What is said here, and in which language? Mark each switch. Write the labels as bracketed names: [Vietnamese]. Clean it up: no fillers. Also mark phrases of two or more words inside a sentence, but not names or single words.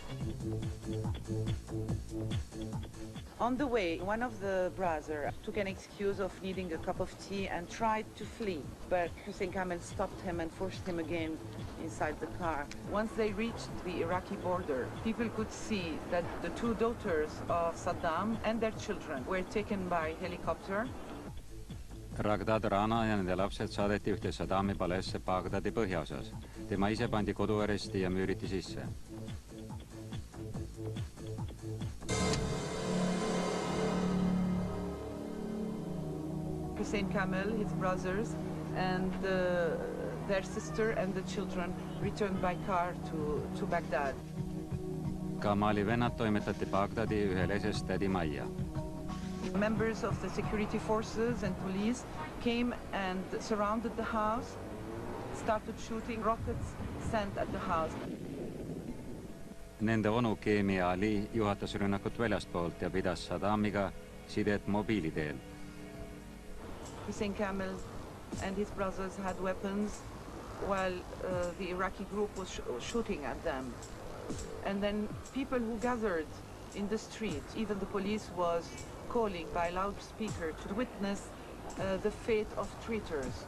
[English] On the way, one of the brothers took an excuse of needing a cup of tea and tried to flee, but Hussein Kamel stopped him and forced him again inside the car. Once they reached the Iraqi border, people could see that the two daughters of Saddam and their children were taken by helicopter. [Estonian] Ragdad, Rana ja nende lapsed saadeti ühte Saddami paleesse Bagdadi põhjaosas. Tema ise pandi koduaresti ja müüriti sisse. [English] Hussein Kamel, his brothers, and their sister and the children returned by car to Baghdad. [Estonian] Kamali vennad toimetati Bagdadi ühe leses tädi majja. [English] Members of the security forces and police came and surrounded the house, started shooting rockets sent at the house. [Estonian] Nende onu Keemia Ali juhatas rünnakut väljastpoolt ja pidas Saddamiga sidet mobiiliteel. [English] Hussein Kamel and his brothers had weapons while the Iraqi group was shooting at them. And then people who gathered in the street, even the police was calling by loudspeaker to witness the fate of traitors.